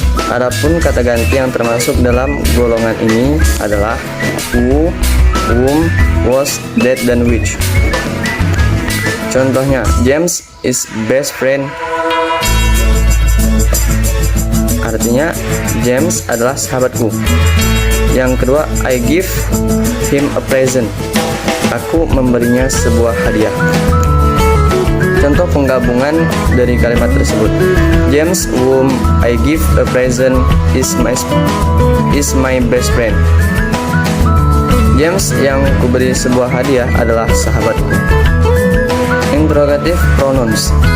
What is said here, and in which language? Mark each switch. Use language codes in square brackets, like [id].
[id] Adapun kata ganti yang termasuk dalam golongan ini adalah who, whom, was, that, dan which. Contohnya, [en] James is best friend. [id] Artinya, James adalah sahabatku. Yang kedua, [en] I give him a present. [id] Aku memberinya sebuah hadiah. Contoh penggabungan dari kalimat tersebut. [en] James whom I give a present is my best friend. [id] James yang kuberi sebuah hadiah adalah sahabatku. Interrogative pronouns.